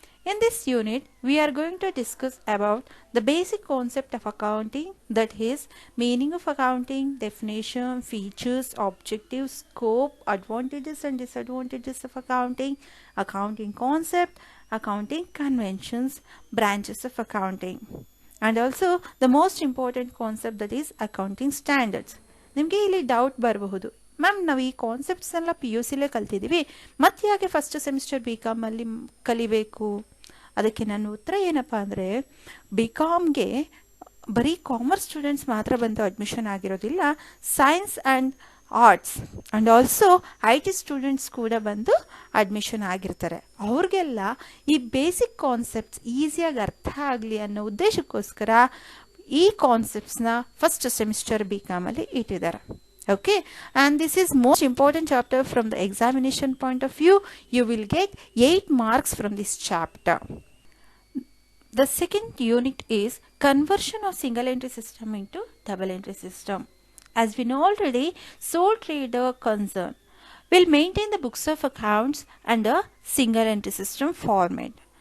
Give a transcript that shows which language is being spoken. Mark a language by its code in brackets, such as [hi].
[en] In this unit, we are going to discuss about the basic concept of accounting, that is, meaning of accounting, definition, features, objectives, scope, advantages and disadvantages of accounting, accounting concept, accounting conventions, branches of accounting, and also the most important concept, that is accounting standards. [kn] ನಿಮಗೆ ಇಲ್ಲಿ doubt ಬರಬಹುದು, ma'am ನಾವು ಈ concepts ಎಲ್ಲ P U ಸಿಲೇ ಕಲ್ತಿದ್ದೀವಿ, ಮತ್ತೆ ಯಾಕೆ first semester B ಕಾಮಲ್ಲಿ ಕಲಿಬೇಕು? ಅದಕ್ಕೆ ನನ್ನ ಉತ್ತರ ಏನಪ್ಪ ಅಂದರೆ, ಬಿ ಕಾಮ್ಗೆ ಬರೀ ಕಾಮರ್ಸ್ ಸ್ಟೂಡೆಂಟ್ಸ್ ಮಾತ್ರ ಬಂದು ಅಡ್ಮಿಷನ್ ಆಗಿರೋದಿಲ್ಲ, science and arts and also I T students ಕೂಡ ಬಂದು ಅಡ್ಮಿಷನ್ ಆಗಿರ್ತಾರೆ. ಅವ್ರಿಗೆಲ್ಲ ಈ ಬೇಸಿಕ್ ಕಾನ್ಸೆಪ್ಟ್ಸ್ ಈಸಿಯಾಗಿ ಅರ್ಥ ಆಗಲಿ ಅನ್ನೋ ಉದ್ದೇಶಕ್ಕೋಸ್ಕರ ಈ ಕಾನ್ಸೆಪ್ಟ್ಸ್ನ ಫಸ್ಟ್ ಸೆಮಿಸ್ಟರ್ ಬಿ ಕಾಮಲ್ಲಿ ಇಟ್ಟಿದ್ದಾರೆ. [en] Okay, and this is most important chapter from the examination point of view. You will get 8 marks from this chapter. The second unit is conversion of single entry system into double entry system. As we know already, sole trader concern will maintain the books of accounts under single entry system format.